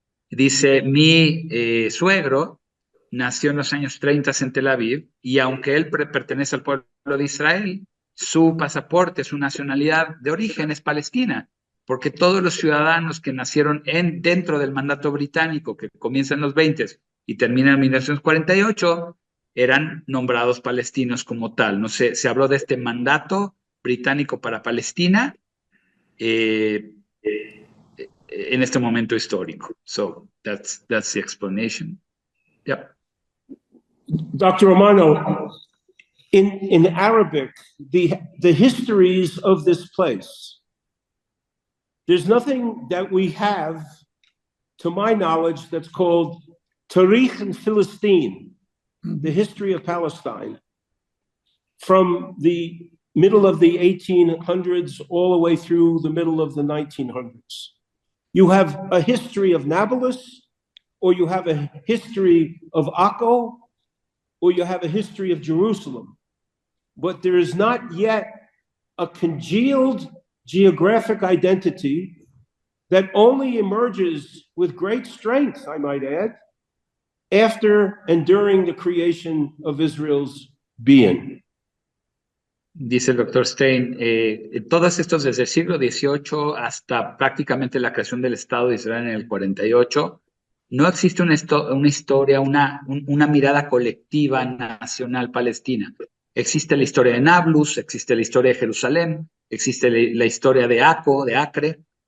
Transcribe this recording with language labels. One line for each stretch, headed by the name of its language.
Spanish: Dice, mi suegro nació en los años 30 en Tel Aviv, y aunque él pertenece al pueblo de Israel, su pasaporte, su nacionalidad de origen es palestina, porque todos los ciudadanos que nacieron dentro del mandato británico, que comienza en los 20 y termina en 1948, eran nombrados palestinos como tal. No sé, se habló de este mandato británico para Palestina en este momento histórico.
English: So that's the explanation. Yeah. Dr. Romano, in Arabic, the histories of this place. There's nothing that we have, to my knowledge, that's called Tarikh and Philistine, the history of Palestine, from the middle of the 1800s all the way through the middle of the 1900s. You have a history of Nablus, or you have a history of Akko, or you have a history of Jerusalem. But there is not yet a congealed geographic identity that only emerges with great strength, I might add, after and during the creation of Israel's being.
Spanish: Dice el doctor Stein, todos estos desde el siglo XVIII hasta prácticamente la creación del Estado de Israel en el 48, no existe una historia, una mirada colectiva nacional palestina. Existe la historia de Nablus, existe la historia de Jerusalén, existe la historia de Akko, de Acre.